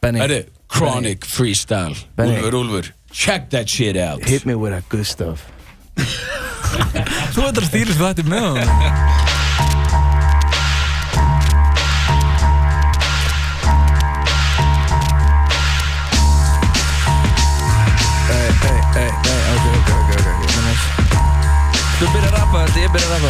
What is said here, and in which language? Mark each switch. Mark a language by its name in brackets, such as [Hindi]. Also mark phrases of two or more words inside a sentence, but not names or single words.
[Icelandic] Benny. Herri, Chronic Freestyle. Benny. Úlfur, [English] check that shit out. Hit me with that good stuff. [Icelandic] Svo þetta stýrist við þetta með hann. [English] Hey, okay. [Icelandic] Þú byrjar að rappa þetta, ég byrjar að rappa.